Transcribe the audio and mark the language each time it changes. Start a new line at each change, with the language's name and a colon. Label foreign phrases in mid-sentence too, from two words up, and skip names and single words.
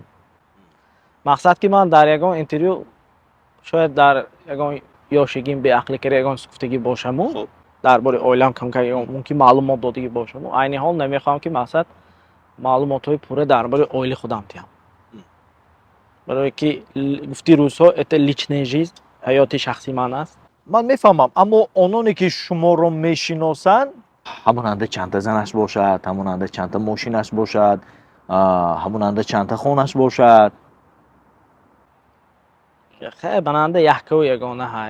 Tajik: мақсад ки ман дар ягон интервю шояд дар ягон ёшигим беақлӣ карда ягон гуфтагӣ бошаму дар бораи оилам камкам мумкин маълумот додагӣ бошаму айни ҳол намехоҳам ки мақсад маълумотҳои пурра дар бораи оилаи худам диҳам. барое ки гуфти рӯзҳо
Russian: это личная жизнь,
Tajik: ҳаёти шахси ман аст. ман мефаҳмам, аммо ононе ки шуморо мешиносанд ҳамонанда чанда занаш бошад, ҳамонанда чанда мошинаш бошад, ҳамонанда чанда хонаш бошад. хеле бананда яҳкаву ягона ҳай.